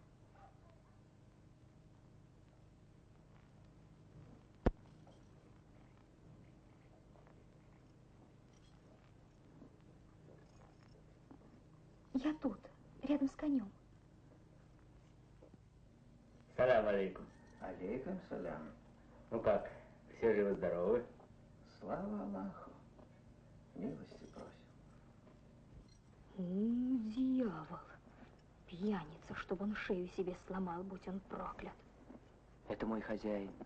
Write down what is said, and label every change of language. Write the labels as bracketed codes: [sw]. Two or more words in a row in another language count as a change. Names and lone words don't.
[ru] Я тут, рядом с конем. [ar] سلام عليكم. عليكم سلام. [ru] Ну как, все живы-здоровы? Слава Аллаху. Милости просим. Дьявол. Пьяница, чтобы он шею себе сломал, будь он проклят. Это мой хозяин.